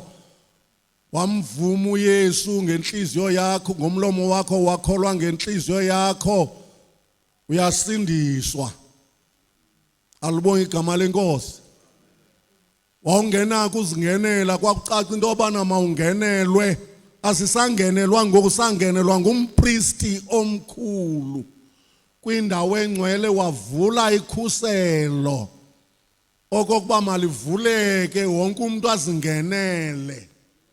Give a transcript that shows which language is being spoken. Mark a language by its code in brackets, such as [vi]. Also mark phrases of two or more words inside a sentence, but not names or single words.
[zu] Wamvuma uYesu ngenhliziyo yakho, ngomlomo wakho wakholwa ngenhliziyo yakho, uyasindiswa. Alibonge igama lenkosi. [xh] Wawungena kuzingenela, kwakucaca into yobana mawungenelwe. Asisangenelwa ngoku, sangenelwa ngumpristi omkhulu kwindawo engcwele, wavula ikhuselo okokuba malivuleke wonke umuntu azingenele.